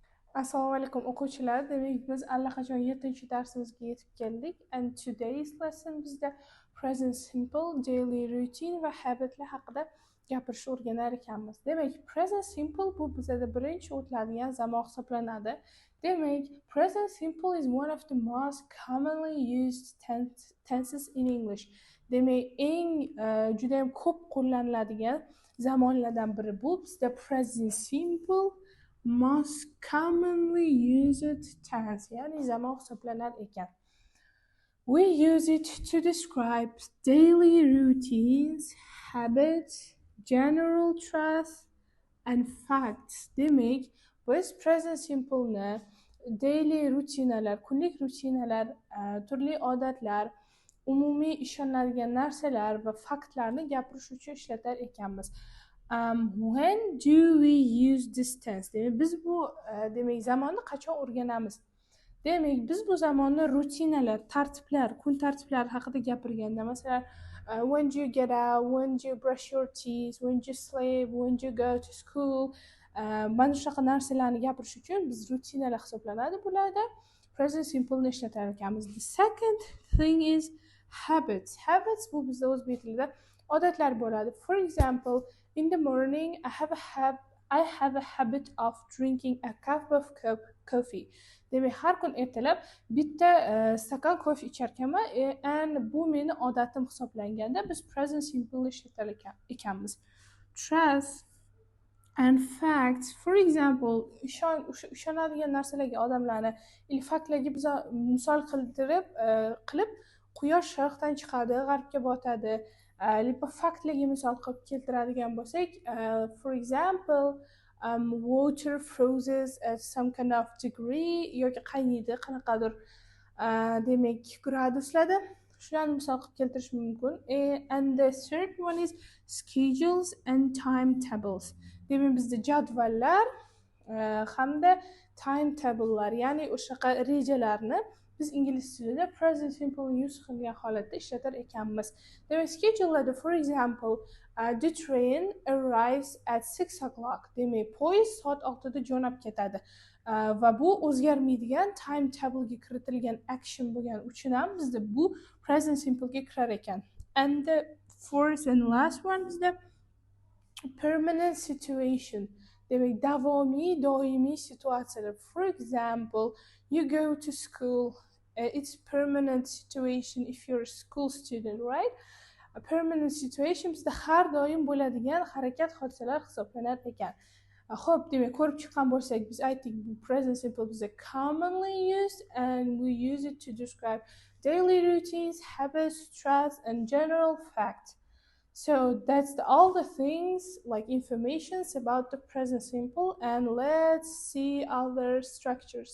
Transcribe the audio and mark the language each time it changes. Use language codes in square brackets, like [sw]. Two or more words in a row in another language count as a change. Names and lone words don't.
[uz] Assalomu alaykum o'quvchilar. Demak, biz allaqachon 7-darsimizga yetib keldik. [en] And today's lesson [uz] bizda [en] present simple, daily routine [uz] va habitlar haqida gapirishni o'rganar ekanmiz. Demak, [en] present simple [uz] bu bizda birinchi o'tiladigan zamon hisoblanadi. Demak, [en] present simple is one of the most commonly used tenses in English. [uz] Demak, juda ham ko'p qo'llaniladigan zamonlardan biri bu. [en] Bizda present simple most commonly used tense, [uz] ya'ni zamon hisoblanar ekan. [en] We use it to describe daily routines, habits, general truths and facts. [uz] Demak, biz [en] present simple'ni [uz] daily rutinalar, kunlik rutinalar, turli odatlar, umumiy ishoniladigan narsalar va faktlarni gapirish uchun ishlatar ekanmiz. [en] When do we use this tense? [uz] Demak, biz bu demak zamonni qachon o'rganamiz? Demak, biz bu zamonni rutinalar, tartiblar, kun tartiblari haqida gapirganda, masalan, [en] when do you get out, when do you brush your teeth, when do you sleep, when do you go to school, [uz] mana shunaqa narsalarni gapirish uchun biz rutinalar hisoblanadi. Bularda [en] present simple [uz] ni ishlatar ekanmiz. [en] The second thing is habits. [uz] Habits bu bizda o'zbek tilida odatlar bo'ladi. [en] For example, in the morning I have a habit of drinking a cup of coffee. [uz] Demak, har kun ertalab bitta stakan kofe icharkanman, and bu meni odatim hisoblanganda biz present simple ishlatar ekanmiz. [en] Trust and facts. For example, [uz] ishonadigan narsalarga odamlarni faktlarga biz misol qilib quyosh sharqdan chiqadi, g'arbga botadi. Faktlarga misol qilib keltiradigan bo'lsak, [en] for example, water freezes at some kind of degree [uz] yoki qaynaydi qanaqadir demak graduslarda, shularni misol qilib keltirish mumkin. [en] And the third one is schedules and timetables. [uz] Demak, bizda jadvallar hamda timetablelar, ya'ni o'shaqa rejalarni biz ingliz tilida [en] present simple use [uz] qilgan holatda ishlatar ekanmiz. Demak, schedulelarda, [en] for example, the train arrives at 6 o'clock. [uz] Demak, poyezd soat 6 da jo'nab ketadi. Va bu o'zgarmaydigan timetablega kiritilgan action bo'lgani uchun ham bizda bu [en] present simplega [uz] kirar ekan. [en] And the fourth and last one bizda permanent situation. [uz] Demak, davomiy, doimiy situatsiyalar. [en] For example, you go to school. It's permanent situation if you're a school student, right? A permanent situation [uz] bizda har doim bo'ladigan harakat hodisalar hisoblanar ekan. Xo'p, demak, ko'rib chiqqan bo'lsak, biz aytdik, bu [en] present simple bizda commonly used and we use it to describe daily routines, habits, truths and general facts. So that's all the things, like informations about the present simple, and let's see other structures.